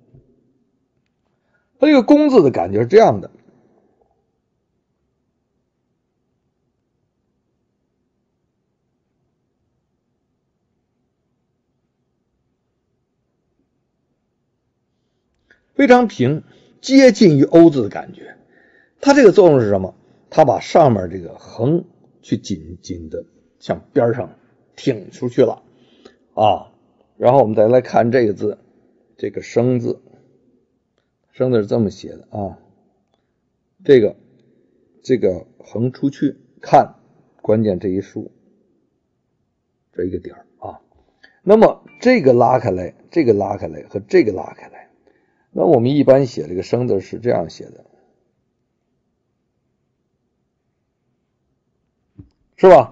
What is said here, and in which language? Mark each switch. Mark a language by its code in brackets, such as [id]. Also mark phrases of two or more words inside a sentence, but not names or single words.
[zh] 它这個公字的感覺是這樣的，非常平，接近於歐字的感覺。它這個作用是什麼？它把上面這個橫去緊緊的向邊上挺出去了然後我們再來看這個字，這個生字，生字是這麼寫的這個橫出去，看關鍵這一豎，這一個點那麼這個拉開來，這個拉開來和這個拉開來，那我們一般寫這個生字是這樣寫的，是吧？